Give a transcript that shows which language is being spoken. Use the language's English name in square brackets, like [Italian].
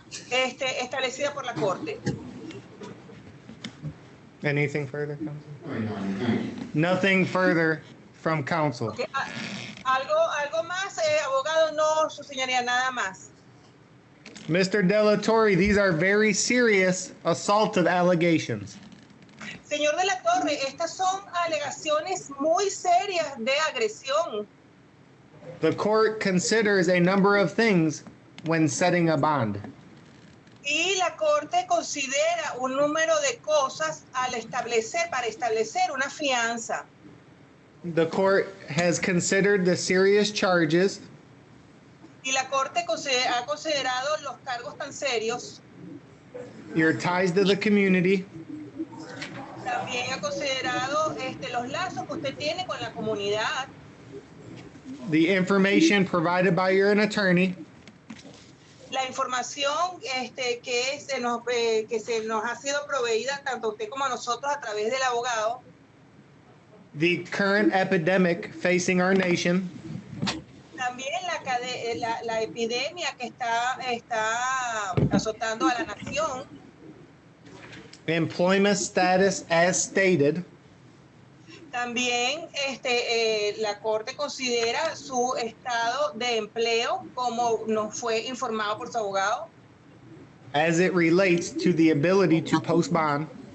[Spanish] Establecida por la corte. [English] Anything further, counsel? Nothing further from counsel. [Spanish] Okay. ¿Algo más, abogado? No, su señoría, nada más. [English] Mr. Delatorre, these are very serious assaultive allegations. [Spanish] Señor de la Torre, estas son alegaciones muy serias de agresión. [English] The court considers a number of things when setting a bond. [Spanish] Y la Corte considera un número de cosas para establecer una fianza. [English] The court has considered the serious charges [Spanish] Y la Corte ha considerado los cargos tan serios. [English] your ties to the community, [Spanish] También ha considerado los lazos que usted tiene con la comunidad, [English] the information provided by your attorney, [Spanish] la información que se nos ha sido proveída tanto a usted como a nosotros a través del abogado, [English] the current epidemic facing our nation, [Spanish] también la epidemia que está azotando a la nación, [English] employment status as stated, [Spanish] también la Corte considera su estado de empleo como nos fue informado por su abogado, [English] as it relates to the ability to post bond,